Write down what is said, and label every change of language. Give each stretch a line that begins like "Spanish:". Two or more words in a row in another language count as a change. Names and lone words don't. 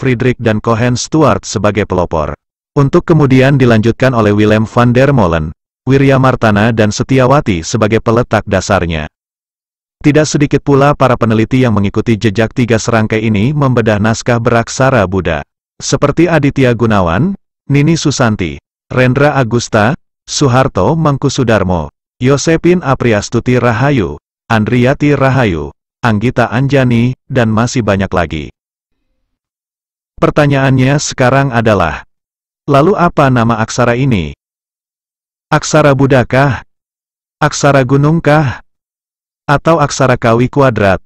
Indonesian: Friedrich dan Cohen Stuart sebagai pelopor. Untuk kemudian dilanjutkan oleh Willem van der Molen, Wirya Martana dan Setiawati sebagai peletak dasarnya. Tidak sedikit pula para peneliti yang mengikuti jejak tiga serangkai ini membedah naskah beraksara Buddha. Seperti Aditya Gunawan, Nini Susanti, Rendra Agusta, Suharto Mangkusudarmo, Yosepin Apriastuti Rahayu, Andriyati Rahayu, Anggita Anjani, dan masih banyak lagi. Pertanyaannya sekarang adalah, lalu apa nama aksara ini? Aksara Buddha-kah? Aksara Gunung-kah? Atau aksara Kawi Kuadrat?